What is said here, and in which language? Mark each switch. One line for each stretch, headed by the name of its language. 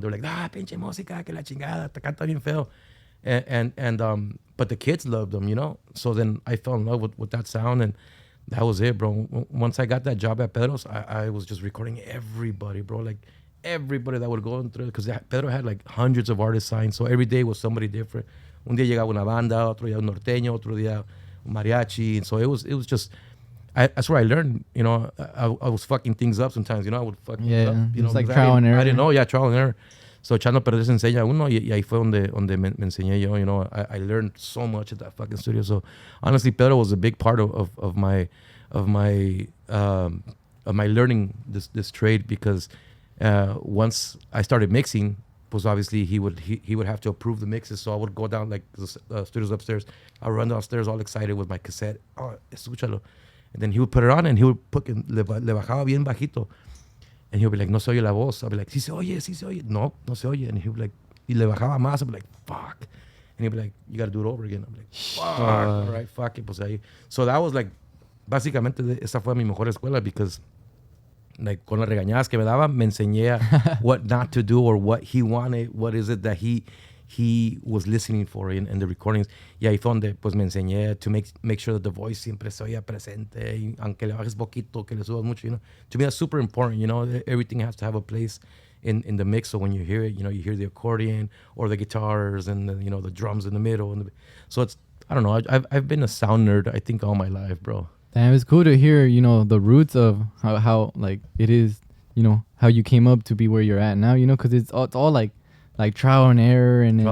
English: They were like,
Spanish: pinche música, que la chingada, te canta bien feo.
English: And but the kids loved them, you know. So then I fell in love with that sound, and that was it, bro. Once I got that job at Pedro's, I was just recording everybody, bro. Like everybody that would go through, because Pedro had like hundreds of artists signed, so every day was somebody different.
Spanish: Un día llegaba una banda, otro día un norteño, otro día un mariachi,
English: and so it was just. That's where I learned, you know. I was fucking things up sometimes, you know. I would fuck things up, you know. It's like trial and error. I didn't know, trial and error.
Spanish: So echando a perder se enseña uno, y ahí fue donde me enseñé yo,
English: you know. I learned so much at that fucking studio. So honestly, Pedro was a big part of my learning this trade, because once I started mixing, pues obviously he would have to approve the mixes. So I would go down, like the studios upstairs. I would run downstairs all excited with my cassette.
Spanish: Oh, escúchalo.
English: And then he would put it on and he would
Spanish: le bajaba bien bajito.
English: And he would be like,
Spanish: no se oye la voz.
English: I'd be like,
Spanish: sí se oye. No se oye.
English: And he would be like,
Spanish: y le bajaba más.
English: I'd be like, fuck. And he'd be like, you got to do it over again. I'm like, fuck. All right, fuck it.
Spanish: Pues ahí.
English: So that was like,
Spanish: básicamente, esa fue mi mejor escuela,
English: because like
Spanish: con las regañadas que me daba, me enseñé
English: what not to do or what he wanted, what is it that he was listening for in the recordings.
Spanish: Y ahí fue donde pues me enseñé
English: to make sure that the voice
Spanish: siempre se oía presente, y aunque le bajes poquito, que le subas mucho,
English: you know. To me that's super important, you know. Everything has to have a place in the mix, so when you hear it, you know, you hear the accordion or the guitars and the, you know, the drums in the middle. So it's, I don't know, I've been a sound nerd, I think, all my life, bro. Damn, it's cool to hear, you know, the roots of how like it is, you know, how you came up to be where you're at now, you know, because it's all like trial and error and